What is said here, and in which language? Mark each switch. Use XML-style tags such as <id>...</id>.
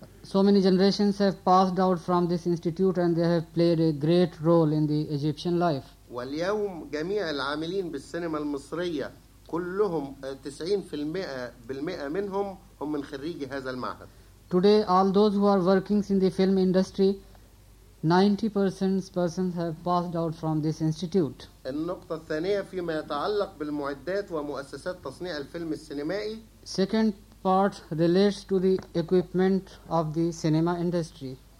<en>So many generations have passed out from this institute and they have played a great role in the Egyptian life.</en> <ar>واليوم جميع العاملين بالسينما المصرية كلهم 90% منهم هم من خريجي هذا المعهد.</ar> <en>Today all those who are working in the film industry 90% have passed out from this institute.</en> <ar>النقطة الثانية فيما يتعلق بالمعدات ومؤسسات تصنيع الفيلم السينمائي.</ar> <en>Second part relates to the equipment of the cinema industry.</en>